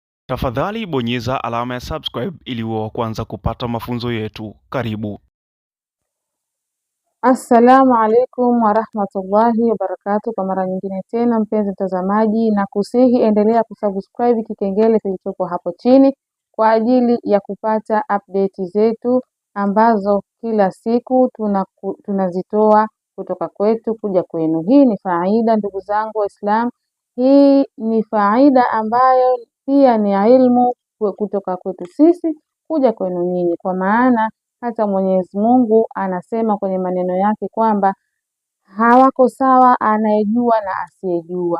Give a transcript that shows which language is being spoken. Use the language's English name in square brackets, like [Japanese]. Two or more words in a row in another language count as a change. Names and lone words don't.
[Swahili] Tafadhali bonyeza alama ya subscribe ili uwe wa kwanza kupata mafunzo yetu. Karibu. [Arabic] السلام عليكم ورحمة الله وبركاته. [Swahili] Kwa mara nyingine tena, mpenzi mtazamaji, na kusihi endelea kusubscribe kikengele kilichopo hapo chini kwa ajili ya kupata update zetu ambazo kila siku tunazitoa kutoka kwetu kuja kwenu. Hii ni faida, ndugu zangu Waislamu. Hii ni faida ambayo pia ni ilmu kutoka kwetu sisi kuja kwenu nyinyi, kwa maana hata Mwenyezi Mungu anasema kwenye maneno yake kwamba hawako sawa anayejua na asiyejua.